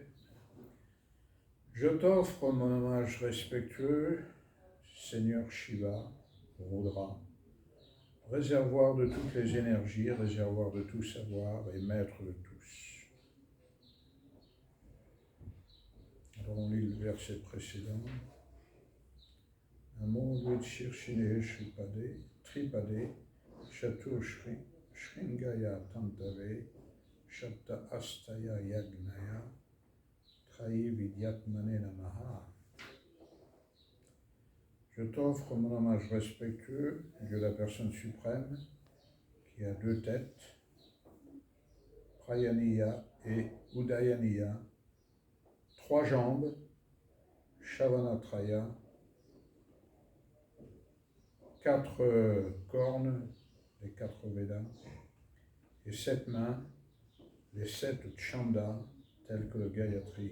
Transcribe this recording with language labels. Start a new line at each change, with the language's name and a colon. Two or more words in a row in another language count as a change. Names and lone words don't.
French: Je t'offre mon hommage respectueux, Seigneur Shiva, Rudra, réservoir de toutes les énergies, réservoir de tout savoir et maître de tous. Alors on lit le verset précédent.
Sanskrit: नमो शिर्षिने श्रीपदे, त्रिपदे, चतुर शृङ्गाय तन्तवे, शप्त अस्ताय यज्ञाय, त्राहि विद्यात्मने नमः.
French: Je t'offre mon hommage respectueux, Dieu la personne suprême, qui a deux têtes, Prayaniya et Udayaniya, trois jambes, Shavanatraya, quatre cornes, les quatre Védas, et sept mains, les sept Chandas, tels que le Gayatri.